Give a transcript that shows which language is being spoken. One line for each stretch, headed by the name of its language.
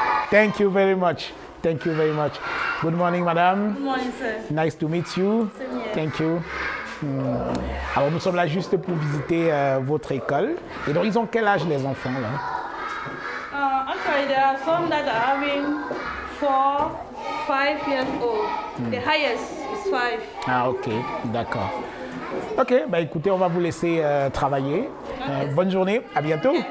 English: Thank you very much. Thank you very much. Good morning, madame. Good morning, sir. Nice to meet you. Same here. Thank you.
French: Alors, nous sommes là juste pour visiter votre école. Et donc, ils ont quel âge, les enfants, là?
English: Actually, there are some that are having 4, 5 years old. The highest is 5.
French: Ah, ok. D'accord. Ok, bah écoutez, on va vous laisser travailler. Bonne journée. À bientôt.